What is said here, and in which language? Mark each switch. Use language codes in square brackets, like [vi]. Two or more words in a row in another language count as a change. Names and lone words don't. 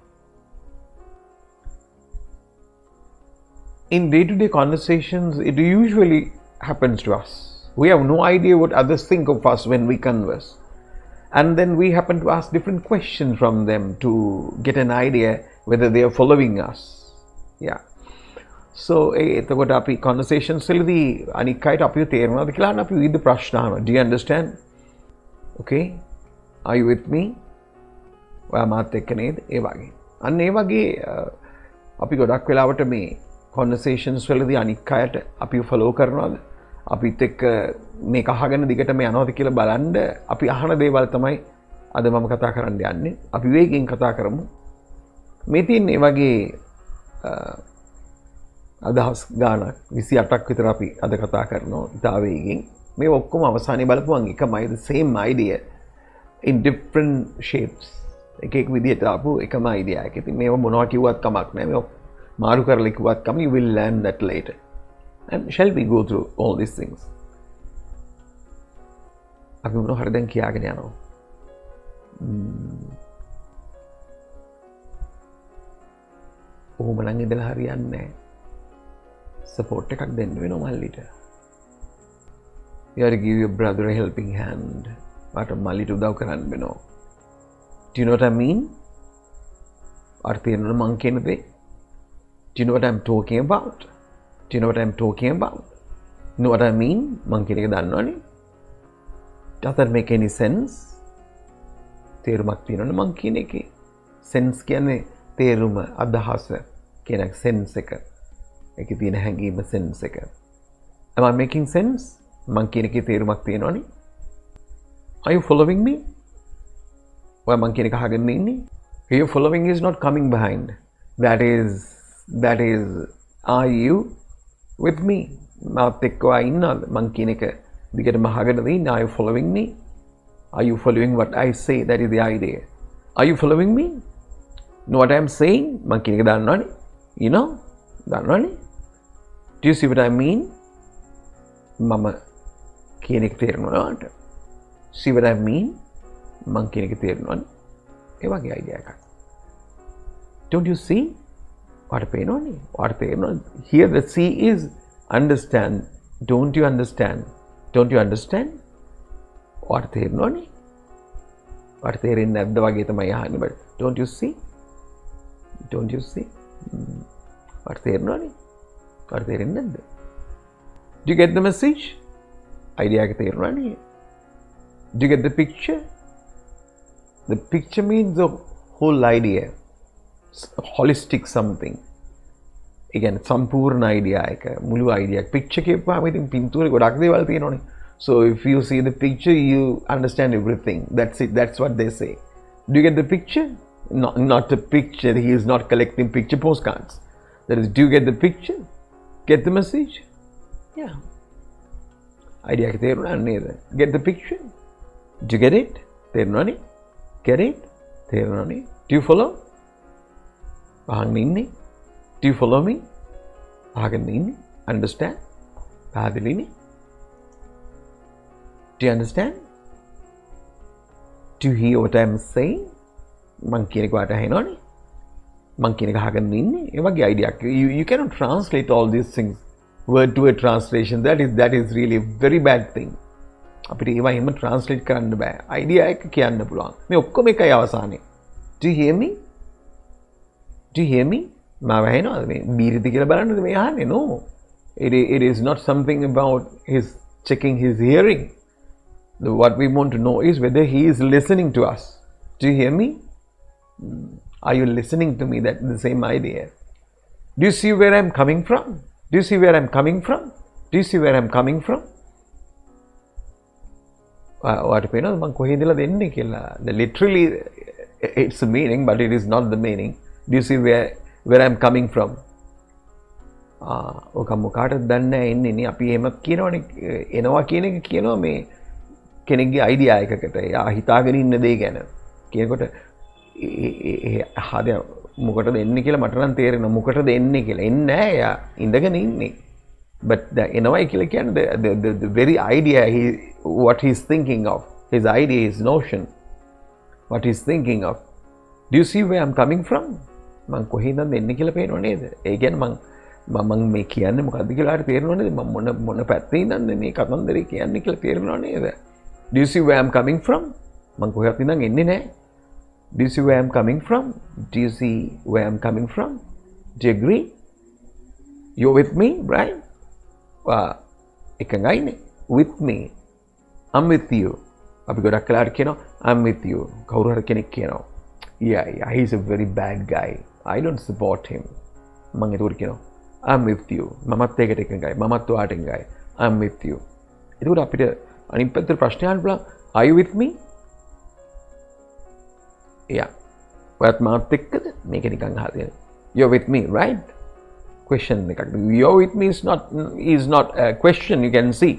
[en] In day to day conversations, it usually happens to us. We have no idea what others think of us when we converse. And then we happen to ask different questions from them to get an idea whether they are following us. [si] Yeah. So එතකොට අපි conversations වලදී අනික් අයට අපිව තේරෙනවද කියලා අහන අපි විවිධ ප්‍රශ්න අහනවා. [en] Do you understand? Okay? Are you with me? [si] ඔයා මාත් එක්ක නේද? ඒ වගේ. අන්න ඒ වගේ අපි ගොඩක් වෙලාවට මේ conversations වලදී අනික් අයට අපිව follow කරනවද? අපිත් එක්ක මේක අහගෙන දිගටම යනවද කියලා බලන්න අපි අහන දේවල් තමයි අද මම කතා කරන්න යන්නේ. අපි වේගෙන් කතා කරමු. මේ තියෙන්නේ වගේ අදහස් ගානක් 28ක් විතර අපි අද කතා කරනවා ඉතා වේගෙන්. මේ ඔක්කොම අවසානයේ බලපුවම එකමයි, [en] the same idea in different shapes. [si] එක විදිහට ආපු එකම idea එක. ඉතින් මේව මොනවා කිව්වත් කමක් නැහැ. මේව මාරු කරලා කිව්වත් කම, [en] you will learn that later. And shall we go through all these things? [si] අපි මොනවා හරි දැන් කියාගෙන යනවා. ඔහොම නම් ඉඳලා හරියන්නේ නැහැ. Support එකක් දෙන්න වෙනවා මල්ලිට. [en] You have to give your brother a helping hand. [si] මට මල්ලිට උදව් කරන්න වෙනවා. [en] Do you know what I mean? [si] අර්ථයෙන් මං කියන දේ. [en] Do you know what I'm talking about? Do you know what I'm talking about? Know what I mean? [si] මං කියන එක දන්නවනේ. [en] Does that make any sense? [si] තේරුමක් තියෙනවනේ මං කියන එකේ. Sense කියන්නේ තේරුම, අදහස කියන එක sense එක. එකේ තියෙන හැඟීම sense එක. [en] Am I making sense? [si] මං කියන එකේ තේරුමක් තියෙනවනේ. [en] Are you following me? [si] ඔය මං කියන එක අහගෙන ඉන්නේ. [en] You following is not coming behind. That is are you with me? [si] මාත් එක්ක ඔයා ඉන්නවද? මං කියන එක දිගටම අහගෙන ඉන්නේ. [en] Are you following me? Are you following what I say? That is the idea. Are you following me? Know what I am saying? [si] මං කියන එක දන්නවනේ. [en] You know? දන්නවනේ. Do you see what I mean? [si] මම කියන එක තේරෙනවද? [en] See what I mean? [si] මං කියන එක තේරෙනවද? ඒ වගේ idea එකක්. [en] Don't you see? [si] what පේනවනේ? what තේරෙනවද? [en] Here the see is understand. Don't you understand? Don't you understand? what තේරෙනවනේ? [si] what තේරෙන්නේ නැද්ද වගේ තමයි අහන්නේ. [en] But don't you see? Don't you see? what තේරෙනවනේ? [si] what තේරෙන්නේ නැද්ද? [en] Do you get the message? [si] idea එක තේරෙනවනේ? [en] Do you get the picture? The picture means the whole idea. Holistic something. Again, [si] සම්පූර්ණ idea එක, මුළු idea එක. picture කියපුවාම ඉතින් පින්තූරේ ගොඩක් දේවල් තියෙනවනේ. [en] So if you see the picture, you understand everything. That's it. That's what they say. Do you get the picture? Not the picture. He is not collecting picture postcards. That is, do you get the picture? Get the message? Yeah. [si] Idea එක තේරුණා නේද? [en] Get the picture? Do you get it? තේරුණානේ? Get it? තේරුණානේ? Do you follow? [si] අහන්න ඉන්නේ? [en] Do you follow me? [si] අහගෙන ඉන්නේ? [en] Understand? පැහැදිලිනේ? Do you understand? Do you hear what I am saying? [si] මං කියන එක වාට ඇහෙනවනේ? මං කියන එක අහගෙන ඉන්නේ? ඒ වගේ idea එකක්. [en] You cannot translate all these things word to word translation. That is really a very bad thing. [si] අපිට ඒවා එහෙම translate කරන්න බෑ. idea එක කියන්න පුළුවන්. මේ ඔක්කොම එකයි අවසානයේ. [en] Do you hear me? Do you hear me? [si] මාව ඇහෙනවද මේ බීරිද කියලා බලන්නද මේ අහන්නේ? [en] No. It is not something about his checking his hearing. What we want to know is whether he is listening to us. Do you hear me? Are you listening to me? That's the same idea. Do you see where I'm coming from? Do you see where I'm coming from? Do you see where I'm coming from? [si] ඔයාට පේනවද මං කොහේ ඉඳලා දෙන්නේ කියලා? [en] Literally it's a meaning, but it is not the meaning. Do you see where I'm coming from? [si] ඔක මොකාටද දන්නේ නැහැ එන්නේ නේ. අපි එහෙම කියනවනේ. එනවා කියන එක කියනවා මේ කෙනෙක්ගේ idea එකකට. එයා හිතාගෙන ඉන්න දේ ගැන. කියනකොට මොකටද එන්නේ කියලා මට නම් තේරෙනවා. මොකටද එන්නේ කියලා. එන්නේ නැහැ එයා. ඉඳගෙන ඉන්නේ. [en] but [si] එනවයි කියලා කියන්නේ [en] the very idea what he's thinking of, his idea, his notion, what he's thinking of. Do you see where I'm coming from? [si] මං කොහෙන්ද එන්නේ කියලා පේනව නේද? ඒ කියන්නේ මම මේ කියන්නේ මොකද්ද කියලා හරි තේරෙනව නේද? මම මොන පැත්තේ ඉඳන්ද මේ කතන්දරේ කියන්නේ කියලා තේරෙනව නේද? [en] Do you see where I'm coming from? [si] මං කොහෙවත් ඉඳන් එන්නේ නැහැ. [en] Do you see where I'm coming from? Do you see where I'm coming from? Do you agree? You're with me, right? එකඟයිනේ. With me. I'm with you. [si] අපි ගොඩක් කලාට කියනවා [en] I'm with you. [si] කවුරු හරි කෙනෙක් කියනවා [en] yeah, he's a very bad guy. I don't support him. [si] මම ඒකට කියනවා [en] I'm with you. [si] මමත් ඒකට එකඟයි. මමත් ඔයාට එකඟයි. [en] I'm with you. [si] ඒකට අපිට අනිත් පැත්තට ප්‍රශ්න අහන්න පුළුවන් [en] Are you with me? Yeah. [si] ඔයත් මාත් එක්කද? මේක නිකන් අහලා [en] You're with me, right? Question එකක්. You're with me is not a question you can see.